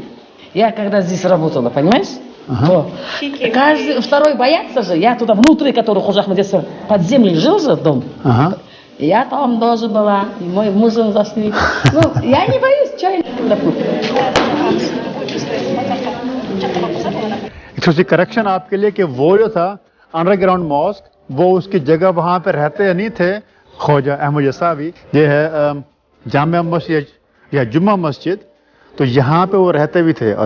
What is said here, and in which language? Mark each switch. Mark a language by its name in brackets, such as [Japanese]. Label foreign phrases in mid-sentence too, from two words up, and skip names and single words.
[Russian] Я когда здесь работала, понимаешь? То каждый второй боятся же. Я туда внутри, который Хожа Ахмад Ясави под землей жил же дом. Я там тоже была, и мой муж зашли. Ну, я не боюсь, что я [Hindi] छोटी करेक्शन आपके लिए कि वो जो था [English] underground mosque, [Hindi] वो उसकी जगह वहाँ पे रहते नहीं थे ख्वाजा अहमद यसावी। ये है जामिया मस्जिद या जुम्मा मस्जिद, तो यहाँ पे वो रहते भी थे।